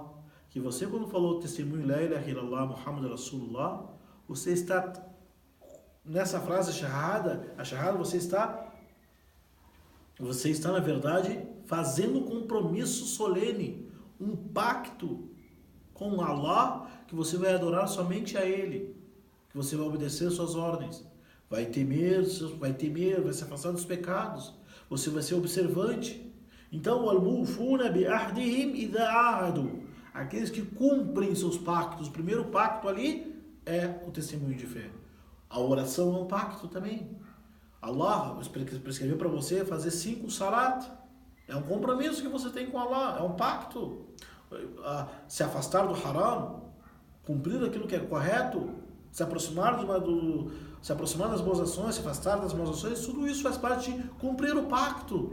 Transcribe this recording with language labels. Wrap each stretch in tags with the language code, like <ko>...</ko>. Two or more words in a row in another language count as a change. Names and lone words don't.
<pt>Que você, quando falou o testemunho</pt> <ar>لا إله إلا الله محمد رسول الله,</ar> <pt>você está, nessa frase a shahada, você está na verdade fazendo um compromisso solene, um pacto com Allah, que você vai adorar somente a Ele, que você vai obedecer suas ordens, vai temer, vai se afastar dos pecados, você vai ser observante. Então,</pt> <ar>الموفون بعهدهم إذا عاهدوا,</ar> <pt>aqueles que cumprem seus pactos. O primeiro pacto ali é o testemunho de fé. A oração é um pacto também. Allah prescreveu para você fazer 5 salat. É um compromisso que você tem com Allah, é um pacto. Se afastar do haram, cumprir aquilo que é correto, se aproximar das boas ações, se afastar das boas ações, tudo isso faz parte de cumprir o pacto.</pt>